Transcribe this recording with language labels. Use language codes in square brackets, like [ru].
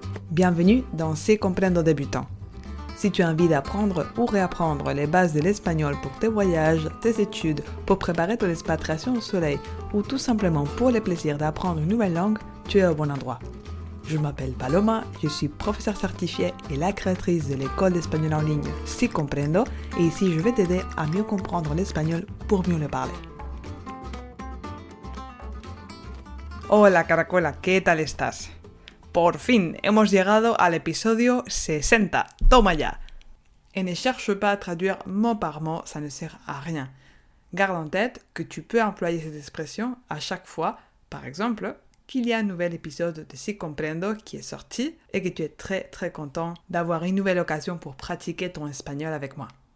[fr] Bienvenue dans C'est Comprendo débutant. Si tu as envie d'apprendre ou réapprendre les bases de l'espagnol pour tes voyages, tes études, pour préparer ton expatriation au soleil ou tout simplement pour le plaisir d'apprendre une nouvelle langue, tu es au bon endroit. Je m'appelle Paloma, je suis professeure certifiée et la créatrice de l'école d'espagnol en ligne Si Comprendo et ici je vais t'aider à mieux comprendre l'espagnol pour mieux le parler. [es] Hola Caracola, ¿qué tal estás? Por fin, hemos llegado al episodio 60. Toma ya. [fr] Et ne cherche pas à traduire mot par mot, ça ne sert à rien. Garde en tête que tu peux employer cette expression à chaque fois, par exemple, qu'il y a un nouvel épisode de Si Comprendo qui est sorti et que tu es très content d'avoir une nouvelle occasion pour pratiquer ton espagnol avec moi.